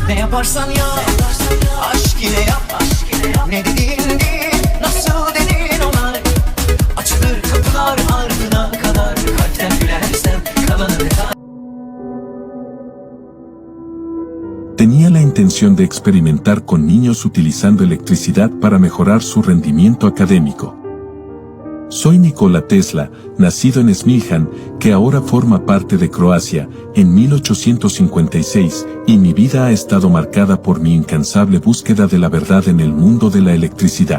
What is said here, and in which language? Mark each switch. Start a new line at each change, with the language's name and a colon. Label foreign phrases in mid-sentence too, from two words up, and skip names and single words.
Turkish: yaparsan yap, aşk yine yap. Ne dediğin değil, nasıl dedin ona. Açılır kapılar ardına kadar. Kalpten gülersen kalanını kal.
Spanish: Tenía la intención de experimentar con niños utilizando electricidad para mejorar su rendimiento académico. Soy Nikola Tesla, nacido en Smiljan, que ahora forma parte de Croacia, en 1856, y mi vida ha estado marcada por mi incansable búsqueda de la verdad en el mundo de la electricidad.